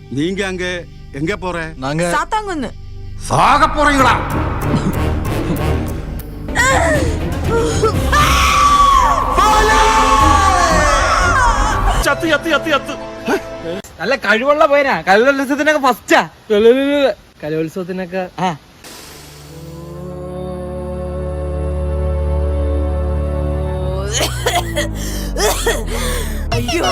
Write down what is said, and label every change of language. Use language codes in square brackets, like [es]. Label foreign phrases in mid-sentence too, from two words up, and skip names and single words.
[ta] நீங்க அங்க எங்க போற? நாங்க சாத்தாங்குன்னு. சாக போறீங்களா? [ml] ചത്ത് ചത്ത് ചത്ത് ചത്ത്. നല്ല കഴിവുള്ള പോയനാ. കലോത്സവത്തിനൊക്കെ ഫസ്റ്റാ. കലോത്സവത്തിനൊക്കെ അയ്യോ